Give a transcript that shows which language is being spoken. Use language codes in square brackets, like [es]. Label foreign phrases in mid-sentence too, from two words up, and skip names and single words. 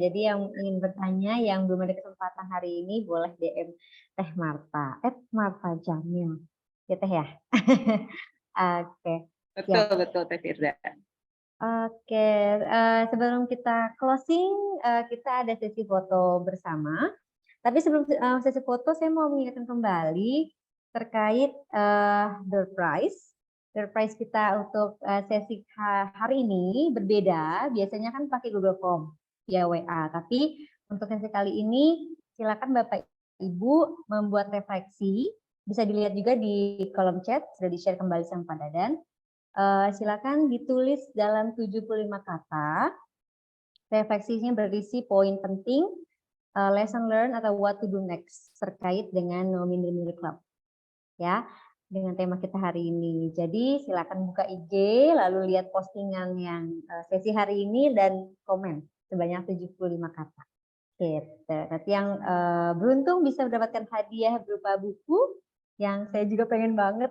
[id] Jadi yang ingin bertanya, yang belum ada kesempatan hari ini, boleh DM Teh Marta, Marta Jamil, ya Teh ya. Oke, Betul, siap. betul Teh Firda. Oke, sebelum kita closing, kita ada sesi foto bersama. Tapi sebelum sesi foto, saya mau mengingatkan kembali terkait [en] door prize. Door prize [id] kita untuk sesi hari ini berbeda. Biasanya kan pakai Google Form via WA. Tapi untuk sesi kali ini, silakan Bapak Ibu membuat refleksi. Bisa dilihat juga di kolom chat, sudah di-share kembali sama Pak Dadan. Silakan ditulis dalam 75 kata. Refleksinya berisi poin penting, [en] lesson learn [id] atau [en] what to do next [id] terkait dengan No Minder Minder Club. Ya, dengan tema kita hari ini. Jadi silakan buka IG, lalu lihat postingan yang sesi hari ini dan komen sebanyak 75 kata. Gitu. Nanti yang beruntung bisa mendapatkan hadiah berupa buku yang saya juga pengen banget.